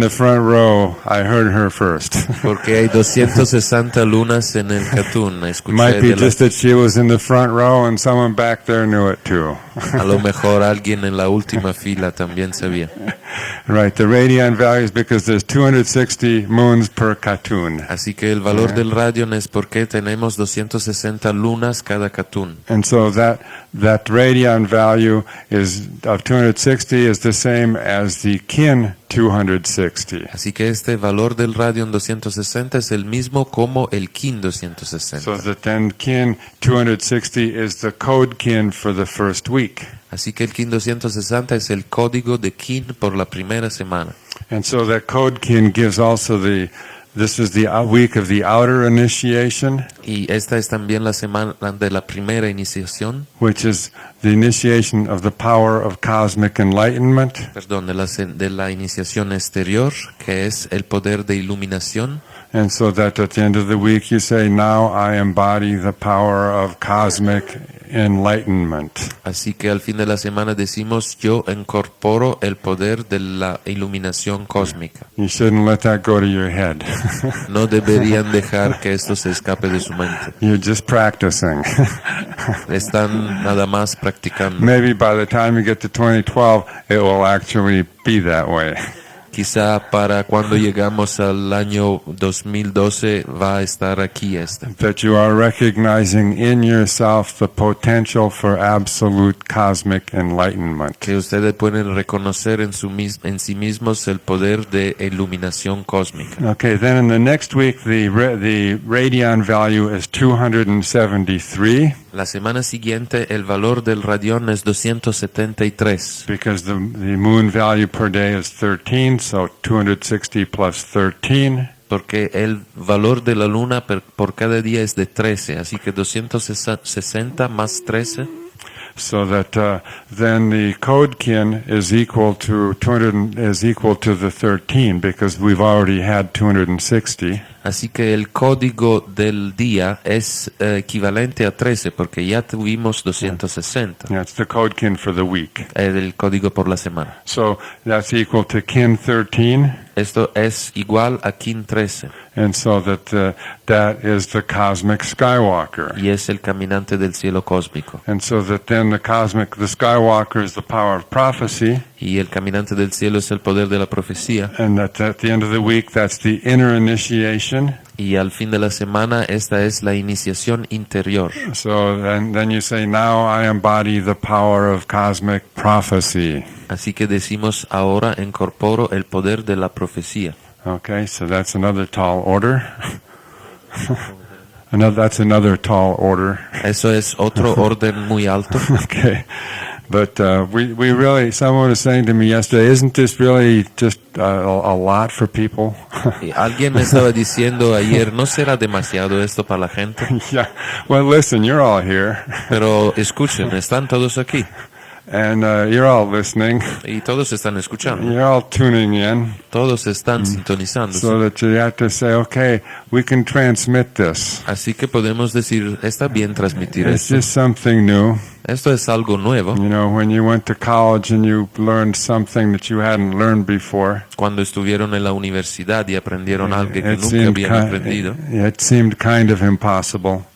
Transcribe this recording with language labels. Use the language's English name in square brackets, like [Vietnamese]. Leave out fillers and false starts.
[English] the front row, I heard her first. [Spanish] porque hay 260 lunas en el cartoon. Escuché [English] Might be [Spanish] de la- [English] just that she was in the front row and someone back there knew it too. [Spanish] a lo mejor alguien en la última fila también sabía. [English] Right, the radian value is because there's 260 moons per cartoon. [Spanish] Así que el valor del radión es porque tenemos 260 lunas cada cartoon. [English] And so that radian value is of 260 is the same as the kin 260. [Spanish] Así que este valor del radión 260 es el mismo como el kin 260. [English] So that then kin 260 is the code kin for the first week. [Spanish] Así que el kin 260 es el código de kin por la primera semana. [English] And so that code kin gives also this is the week of the outer initiation, [Spanish] Y esta es también la semana de la primera iniciación, [English] which is the initiation of the power of cosmic enlightenment. [Spanish] perdón, de la iniciación exterior, que es el poder de iluminación. [English] And so that at the end of the week you say, now I embody the power of cosmic enlightenment. [Spanish] Así que al fin de la semana decimos, yo incorporo el poder de la iluminación cósmica. [English] You shouldn't let that go to your head. [Spanish] No deberían dejar que esto se escape de su mente. [English] You're just practicing. [Spanish] Están nada más practicando. [English] Maybe by the time you get to 2012, it will actually be that way. [Spanish] Quizá para cuando llegamos al año 2012 va a estar aquí este. [English] That you are recognizing in yourself the potential for absolute cosmic enlightenment. [Spanish] Que ustedes pueden reconocer en sí mismos el poder de iluminación cósmica. [English] Okay, then in the next week, the radian value is 273. [Spanish] La semana siguiente el valor del radión es 273. [English] Because the moon value per day is 13, so 260 plus 13. [Spanish] Porque el valor de la luna por cada día es de 13, así que 260 más 13. [English] So that then the code kin is equal to the 13 because we've already had 260. [Spanish] Así que el código del día es equivalente a 13 porque ya tuvimos 260. [English] That's the code kin for the week. [Spanish] El código por la semana. [English] So that's equal to kin 13. [Spanish] Esto es igual a kin 13 [English] And so that is the cosmic skywalker. [Spanish] y es el caminante del cielo cósmico. [English] And so that then the skywalker is the power of prophecy. [Spanish] Y el caminante del cielo es el poder de la profecía. [English] And that at the end of the week, that's the inner initiation. [Spanish] Y al fin de la semana esta es la iniciación interior. [English] So then you say, now I embody the power of cosmic prophecy. [Spanish] Así que decimos ahora incorporo el poder de la profecía. [English] Okay, so that's another tall order. That's another tall order. [Spanish] Eso es otro orden muy alto. [English] Okay. But we really, someone was saying to me yesterday, isn't this really just a lot for people? [Spanish] Y alguien me estaba diciendo ayer, ¿no será demasiado esto para la gente? [English] Yeah. Well, listen, you're all here, [Spanish] Pero escuchen, están todos aquí [English] and you're all listening. [Spanish] y todos están escuchando. [English] You're all tuning in, [Spanish] Todos están sintonizando. [English] so that you have to say, okay, we can transmit this. [Spanish] Así que podemos decir, está bien transmitir [English] It's [Spanish] esto. [English] just something new. [Spanish] Esto es algo nuevo. [English] You know, when you went to college and you learned something that you hadn't learned before, [Spanish] Cuando estuvieron en la universidad y aprendieron algo que [English] it [Spanish] nunca [English] seemed [Spanish] habían aprendido, [English] it seemed kind of impossible.